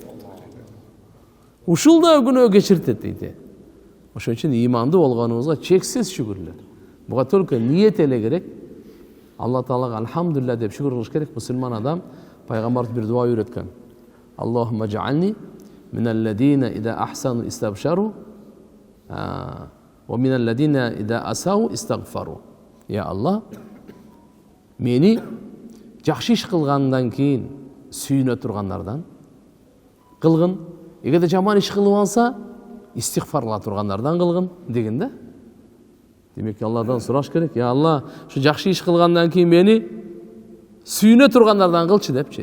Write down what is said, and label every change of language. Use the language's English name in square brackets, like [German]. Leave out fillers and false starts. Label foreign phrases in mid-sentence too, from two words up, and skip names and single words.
[Kyrgyz] Ушул да күнөө кечиртет дейт. Ошон үчүн имандуу болгонуңузга чексиз шүгүрлөр. Буга только ниет эле керек. Алла Таалага алхамдулилля деп шүгүр кылыш керек. Мусулман адам пайгамбар бир дуа үйрөткөн. [Arabic] اللهم اجعلني من الذين إذا أحسنوا استبشروا ومن الذين إذا أساءوا استغفروا. [Kyrgyz] Я Аллах, мени жакшы иш кылгандан кийин сүйүнө тургандардан кылгын, эгерде жаман иш кылып алса истигфар кыла тургандардан кылгын деген да. Демек Алладан сураш керек. Я Алла, şu жакшы иш кылгандан кийин мени сүйүнө тургандардан кылчы депчи.